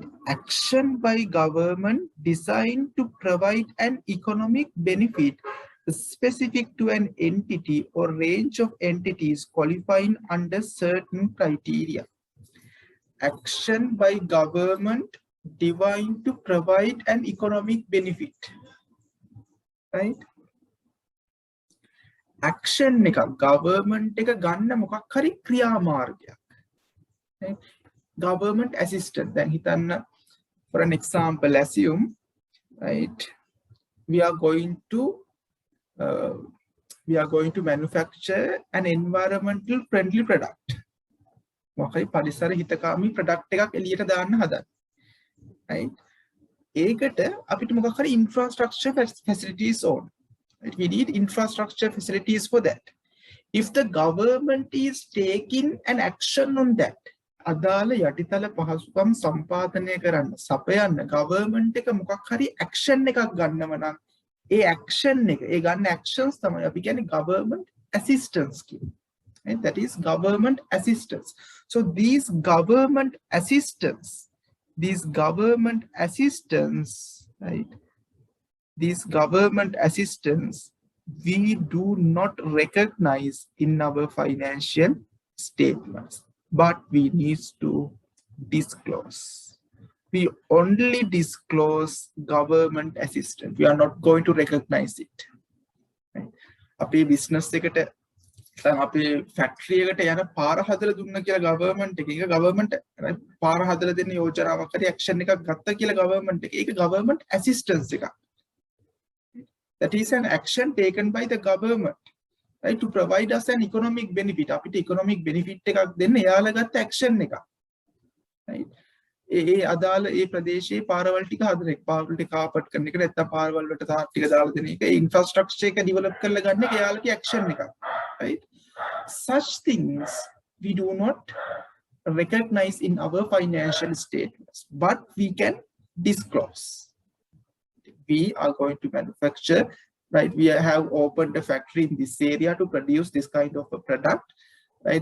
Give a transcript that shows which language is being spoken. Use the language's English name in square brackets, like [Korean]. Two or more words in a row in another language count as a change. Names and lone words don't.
[English] Action by government designed to provide an economic benefit specific to an entity or range of entities qualifying under certain criteria. Action by government designed to provide an economic benefit, right? [Sinhala] Action එක government එක ගන්න මොකක් හරි ක්‍රියාමාර්ගයක්, right? [English] Government assistance. [Sinhala] දැන් හිතන්න, [English] for an example, assume, right, we are going to manufacture an environmental friendly product. [Sinhala] මොකක් හරි පරිසර හිතකාමී product එකක් එළියට දාන්න හදන්න, right? ඒකට අපිට මොකක් හරි [English] infrastructure facilities on. [Sinhala] Right? [English] We need infrastructure facilities for that. If the government is taking an action on that, [Sinhala] අදාළ යටිතල පහසුකම් සම්පාදනය කරන්න සපයන්න government එක මොකක් හරි action එකක් ගන්නව නම් ඒ action එක ඒ ගන්න actions තමයි අපි කියන්නේ [English] government assistance [Sinhala] කියන්නේ. Right? [English] That is government assistance. So these government assistance, right? These government assistance we do not recognize in our financial statements, but we need to disclose. We only disclose government assistance. We are not going to recognize it. Right? [Sinhala] අපේ business එකට දැන් අපේ factory එකට යන පාර හදලා දුන්න කියලා government එක government පාර හදලා දෙන්න යෝජනාවක් හරි action එකක් ගත්ත කියලා government එක ඒක [English] government assistance [Sinhala] එකක්. [English] That is an action taken by the government, right, to provide us an economic benefit. [Sinhala] අපිට [English] economic benefit [Sinhala] එකක් දෙන්න එයාලා ගත්ත action එකක්, right? ඒ අදාළ ඒ ප්‍රදේශයේ පාරවල් ටික හදන එක, පාරවල් ටික කාපට් කරන එක, නැත්නම් පාරවල් වලට තාක් ටික දාලා දෙන එක, ඉන්ෆ්‍රාස්ට්‍රක්චර් එක ඩෙවලොප් කරලා ගන්න එක එයාලගේ ඇක්ෂන් එකක්. [English] right? Such things we do not recognize in our financial statements, but we can disclose. We are going to manufacture, right? We have opened a factory in this area to produce this kind of a product, right?